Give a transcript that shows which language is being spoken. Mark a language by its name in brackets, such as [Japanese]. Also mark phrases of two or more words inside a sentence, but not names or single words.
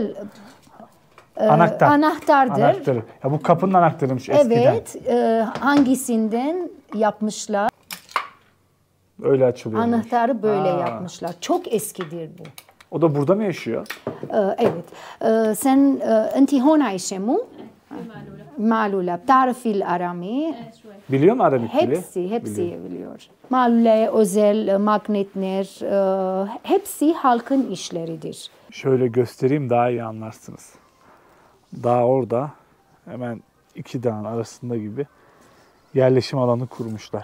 [Turkish] Anahtardır. Anahtarı. Ya bu kapının anahtarıymış eskiden. Evet, hangisinden yapmışlar? Öyle açılıyor. Anahtarı böyle yapmışlar. Çok eskidir bu. O da burada mı yaşıyor? Evet. Sen [Arabic] انت هون عايشة مو؟ معلولة. بتعرفي الأرامي؟ [Turkish] Biliyor mu Aramik dili? Hepsi biliyor. Malule, özel, magnetler, hepsi halkın işleridir. Şöyle göstereyim, daha iyi anlarsınız. Dağ orada, hemen iki dağın arasında gibi yerleşim alanı kurmuşlar.